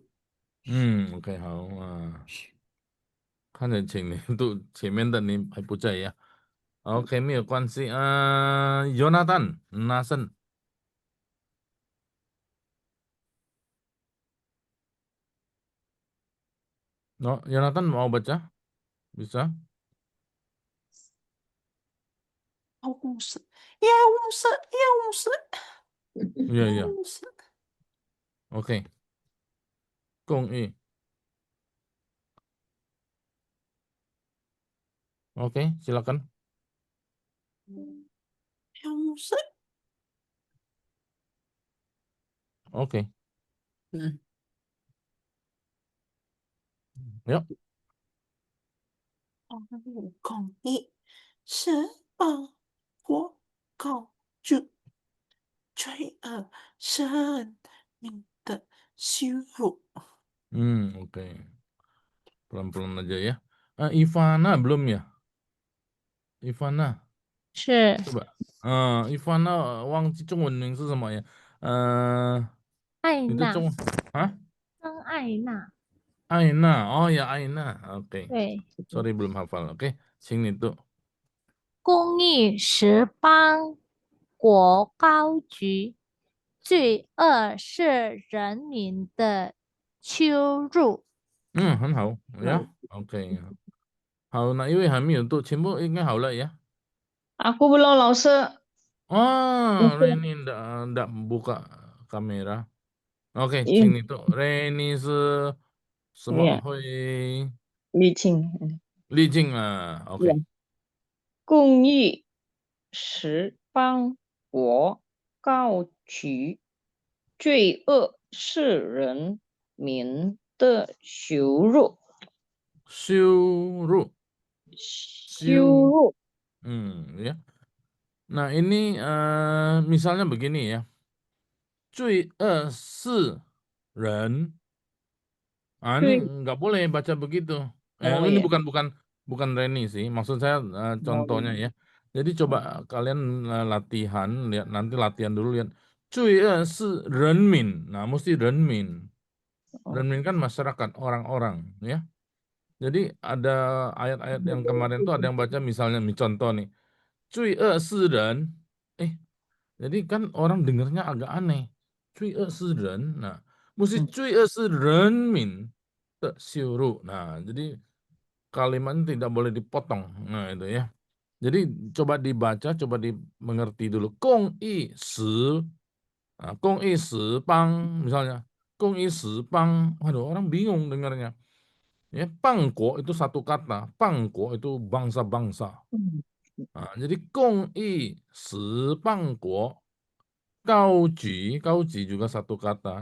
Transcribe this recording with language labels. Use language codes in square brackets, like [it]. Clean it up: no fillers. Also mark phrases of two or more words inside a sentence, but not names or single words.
[zh] OK， 好啊。看着前面的你还不在呀。OK， 没有关系。Jonathan Nasen。Jonathan [id] mau baca? Bisa? Iya. Oke. 公益。Oke, silakan. Oke. Yuk. [zh] 公益是帮国高举，罪恶是人民的羞辱。 [id] Oke. Pelan-pelan aja ya. Ivana belum ya? Ivana. [zh] 是。 coba. Ivana 忘记中文名是什么呀？你的中文曾爱娜。艾娜，哦呀，艾娜 ，OK。对。 [id] Sorry belum hafal, [zh] OK， 请你读。公益是邦国高举，罪恶是人民的羞辱。很好呀 ，OK。好，哪一位还没有读？全部应该好了 ya。 [id] Aku belum, [zh] 老师。 [id] Reni enggak buka kamera. Oke, [zh] 请你读。Reni 是什么会？丽静。丽静啊 ，OK。公益使邦国高举，罪恶是人民的羞辱。 [id] Ya. Nah ini misalnya begini ya. [zh] 罪恶是人。 [id] Ini nggak boleh baca begitu. Ini bukan Reni sih. Maksud saya contohnya ya. Jadi coba kalian latihan, lihat nanti latihan dulu lihat. [zh] 罪恶是人民. [id] Nah, mesti 人民. 人民 kan masyarakat, orang-orang ya. Jadi ada ayat-ayat yang kemarin tuh ada yang baca misalnya contoh nih. [zh] 罪恶是人. [id] Jadi kan orang dengarnya agak aneh. [zh] 罪恶是人. [id] Nah, mesti [zh] 罪恶是人民的羞辱. [id] Nah, jadi kalimatnya tidak boleh dipotong. Nah, itu ya. Jadi coba dibaca, coba dimengerti dulu. [zh] 公益使,公益使邦 misalnya. 公益使邦. [id] Waduh, orang bingung dengarnya. Ya, pangko itu satu kata. Pangko itu bangsa-bangsa. Nah, jadi [zh] 公益使邦国 [id] Kauji juga satu kata.